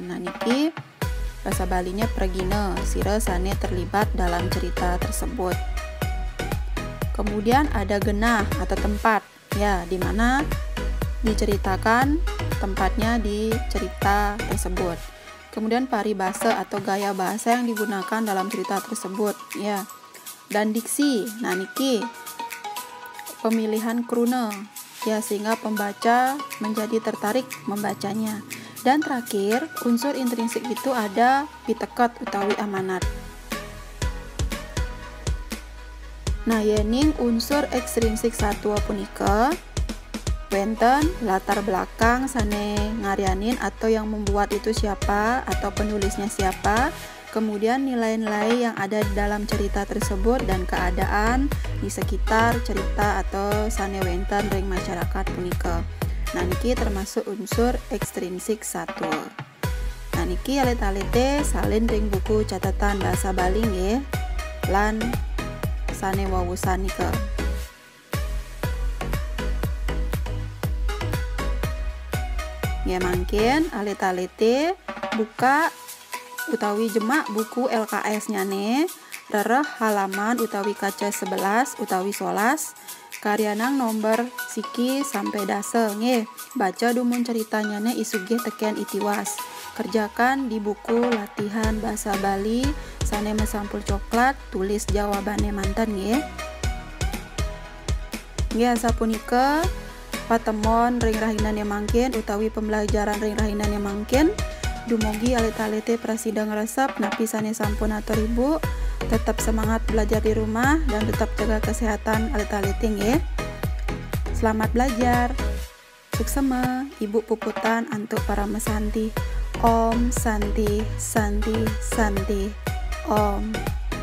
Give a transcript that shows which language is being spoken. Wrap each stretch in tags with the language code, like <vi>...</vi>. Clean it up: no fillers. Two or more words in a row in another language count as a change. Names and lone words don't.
<ban>Nah niki bahasa Balinya pragina, sira sane</ban> <id>terlibat dalam cerita tersebut. Kemudian ada genah atau tempat, ya, di mana diceritakan tempatnya di cerita tersebut. Kemudian paribasa atau gaya bahasa yang digunakan dalam cerita tersebut, ya. Dan diksi, nah niki pemilihan kruna, ya, sehingga pembaca menjadi tertarik membacanya. Dan terakhir, unsur intrinsik itu ada</id> <ban>pitekat utawi</ban> <id>amanat. Nah,</id> <ban>yening unsur ekstrinsik satwa punika wenten latar belakang sane ngarianin</ban> <id>atau yang membuat itu siapa atau penulisnya siapa, kemudian nilai-nilai yang ada di dalam cerita tersebut dan keadaan di sekitar cerita atau</id> <ban>sane wenten ring masyarakat punika.</ban> <id>Nah, niki termasuk unsur ekstrinsik satwa.</id> <ban>Nah, niki alit-alite salin ring buku catatan bahasa Bali nggih lan sane wawusan nika. Ya, mangkin alit-alite buka utawi jemak buku LKS nyane rereh halaman utawi kaca 11 utawi 11 karyanang nomor siki sampai dase nggih. Baca dumun ceritanya ne isugih teken itiwas.</ban> <id>Kerjakan di buku latihan bahasa Bali</id> <ban>sane mesampul</ban> <id>coklat, tulis jawabannya mantan nggih.</id> <ban>Nggih sapunika patemon ring rahinan yang mangkin utawi pembelajaran ring rahinan yang mangkin. Dumugi alit-alite prasidang resep napi sane sampun atur ibu.</ban> <id>Tetap semangat belajar di rumah dan tetap jaga kesehatan</id> <ban>alit-alite nggih.</ban> <id>Selamat belajar. Suksema, Ibu Puputan untuk para mesanti.</id> <sa>Om Santi Santi Santi Om.</sa>